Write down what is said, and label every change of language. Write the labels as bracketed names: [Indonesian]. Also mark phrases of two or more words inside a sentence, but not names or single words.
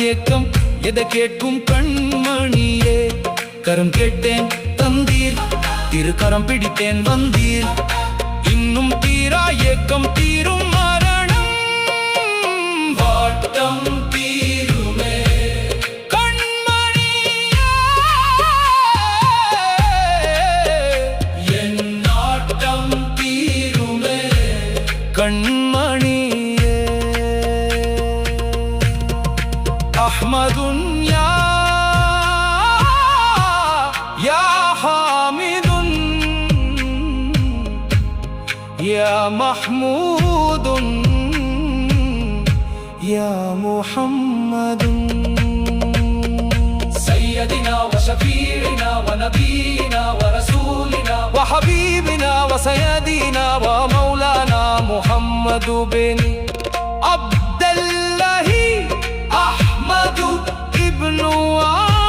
[Tamil] ஏக்கம் எதை கேட்கும் கண்மணியே கரம் கேட்டேன் தந்தீர் திருக்கரம் பிடித்தேன் வந்தீர் இன்னும் தீரா ஏக்கம் தீரும் மரணம் வாட்டம் தீருமே கண்மணியே என் நாட்டம் தீருமே கண்மணியே أحمد [Arabic] يا حامد يا محمود يا محمد سيدنا وشفيعنا ونبينا ورسولنا وحبيبنا وسيدنا ومولانا محمد بن عبد الله أحمد ابن